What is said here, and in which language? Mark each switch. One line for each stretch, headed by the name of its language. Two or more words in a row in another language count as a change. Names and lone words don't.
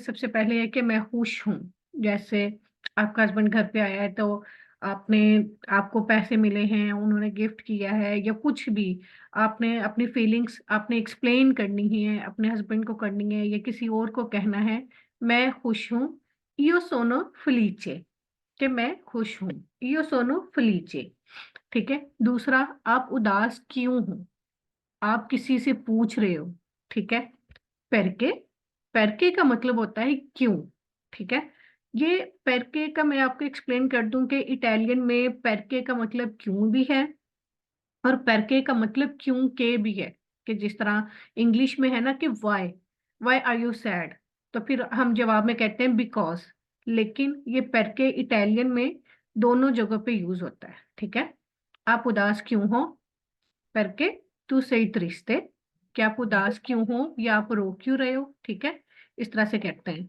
Hindi: सबसे पहले है कि मैं खुश हूँ। जैसे आपका हस्बैंड घर पे आया है तो आपने आपको पैसे मिले हैं, उन्होंने गिफ्ट किया है या कुछ भी, आपने अपनी फीलिंग्स आपने एक्सप्लेन करनी है, अपने हस्बैंड को करनी है या किसी और को कहना है, मैं खुश हूँ।
Italian: io sono felice
Hindi: कि मैं खुश हूँ।
Italian: io sono felice.
Hindi: ठीक है? दूसरा, आप उदास क्यों हो? आप किसी से पूछ रहे हो, ठीक है? परके, परके का मतलब होता है क्यों, ठीक है? ये परके का मैं आपको एक्सप्लेन कर दूं कि इटालियन में परके का मतलब क्यों भी है और परके का मतलब क्यों के भी है। कि जिस तरह इंग्लिश में है ना कि
English: why, why are you sad,
Hindi: तो फिर हम जवाब में कहते हैं बिकॉज। लेकिन ये परके इटालियन में दोनों जगह पे यूज होता है, ठीक है? आप उदास क्यों हो?
Italian: perché tu sei triste,
Hindi: कि आप उदास क्यों हो या आप रो क्यों रहे हो, ठीक है? इस तरह से कहते हैं।